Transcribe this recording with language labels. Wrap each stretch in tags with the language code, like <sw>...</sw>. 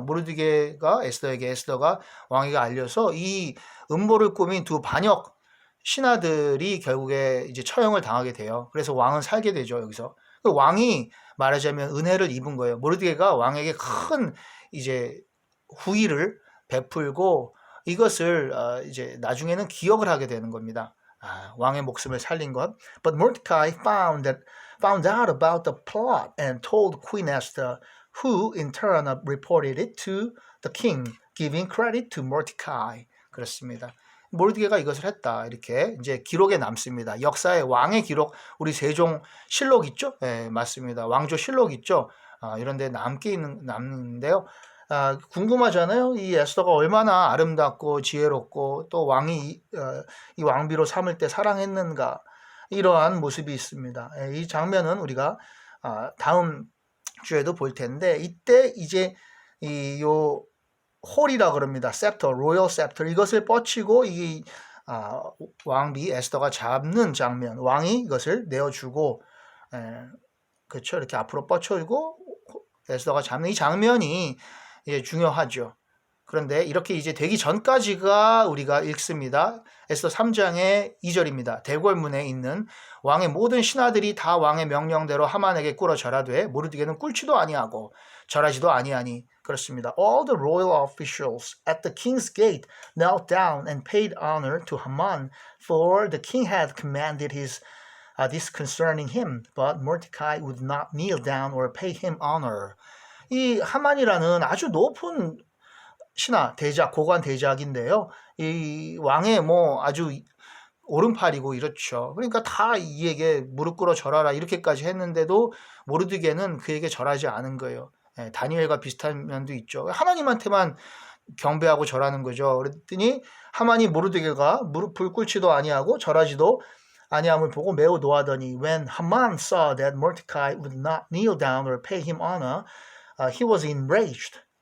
<ko>모르드게가 에스더가 왕에게 알려서 이 음모를 꾸민 두 반역 신하들이 결국에 이제 처형을 당하게 돼요. 그래서 왕은 살게 되죠. 여기서 그 왕이 말하자면 은혜를 입은 거예요. 모르드게가 왕에게 큰 이제 후의를 베풀고 이것을 이제 나중에는 기억을 하게 되는 겁니다. 왕의 목숨을 살린 것.</ko> <en>But Mordecai found out about the plot and told Queen Esther, who in turn reported it to the king, giving credit to Mordecai.</en> <ko>그렇습니다. 모르드게가 이것을 했다. 이렇게 이제 기록에 남습니다. 역사의 왕의 기록, 우리 세종 실록 있죠? 네, 맞습니다. 왕조 실록 있죠? 이런 데 남는데요. 궁금하잖아요. 이 에스더가 얼마나 아름답고 지혜롭고 또 왕이 이 왕비로 삼을 때 사랑했는가 이러한 모습이 있습니다. 이 장면은 우리가 다음 주에도 볼 텐데 이때 이제 요 홀이라 그럽니다. 셉터, 로열 셉터 이것을 뻗치고 이 왕비 에스더가 잡는 장면, 왕이 이것을 내어주고 그렇죠. 이렇게 앞으로 뻗쳐주고 에스더가 잡는 이 장면이 중요하죠. 그런데 이렇게 이제 되기 전까지가 우리가 읽습니다. 에스더 3장의 2절입니다. 대궐문에 있는 왕의 모든 신하들이 다 왕의 명령대로 하만에게 꿇어 절하되 모르드게는 꿇지도 아니하고 절하지도 아니하니 그렇습니다.</ko> <en>All the royal officials at the king's gate knelt down and paid honor to Haman, for the king had commanded this concerning him, but Mordecai would not kneel down or pay him honor.</en> <ko>이 하만이라는 아주 높은 신하, 대작, 고관 대작인데요. 이 왕의 뭐 아주 오른팔이고 이렇죠. 그러니까 다 이에게 무릎 꿇어 절하라 이렇게까지 했는데도 모르드게는 그에게 절하지 않은 거예요. 다니엘과 비슷한 면도 있죠. 하나님한테만 경배하고 절하는 거죠. 그랬더니 하만이 모르드게가 무릎을 꿇지도 아니하고 절하지도 아니함을 보고 매우 노하더니</ko> <en>When Haman saw that Mordecai would not kneel down or pay him honor, he was enraged.</en>